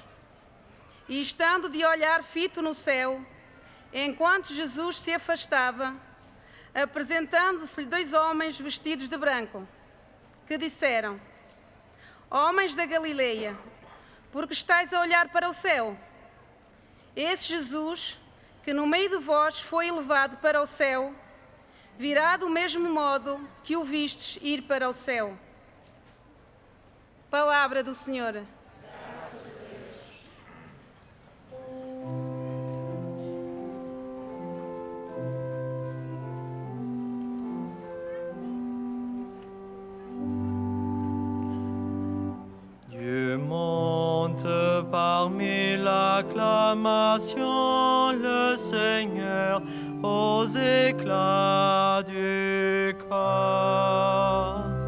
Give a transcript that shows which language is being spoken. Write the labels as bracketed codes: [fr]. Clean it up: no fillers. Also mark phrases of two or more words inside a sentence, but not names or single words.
[pt] E estando de olhar fito no céu, enquanto Jesus se afastava, apresentando-se-lhe 2 homens vestidos de branco, que disseram: Homens da Galileia, por que estáis a olhar para o céu? Esse Jesus, que no meio de vós foi elevado para o céu, virá do mesmo modo que o vistes ir para o céu. Palavra do Senhor. [fr] Dieu monte parmi l'acclamation, le Seigneur aux éclats du corps.